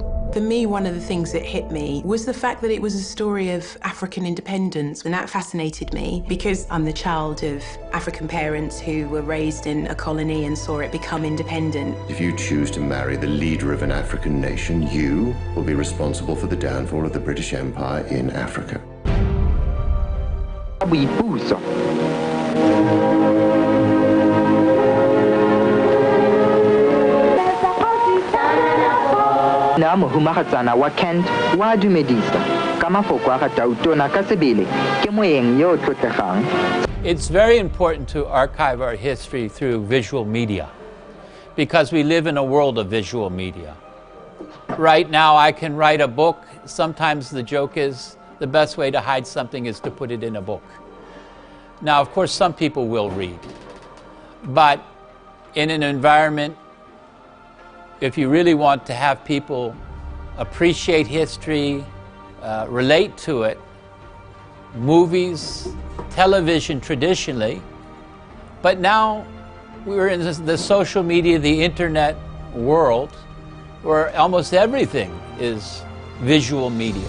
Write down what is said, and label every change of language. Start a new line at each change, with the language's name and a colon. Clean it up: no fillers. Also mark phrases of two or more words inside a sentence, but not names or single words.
English: For me, one of the things that hit me was the fact that it was a story of African independence, and that fascinated me because I'm the child of African parents who were raised in a colony and saw it become independent. If you choose to marry the leader of an African nation, you will be responsible for the downfall of the British Empire in Africa.
Tswana: Mohumahatsana wa Kent wa dumedisa ka mafoko a ga tautona ka sebele ke moeng yo tlotlegang.
English: It's very important to archive our history through visual media because we live in a world of visual media. Right now I can write a book. Sometimes the joke is the best way to hide something is to put it in a book. Now, of course, some people will read, but in an environment, if you really want to have people appreciate history, relate to it, movies, television traditionally, but now we're in the social media, the internet world, where almost everything is visual media.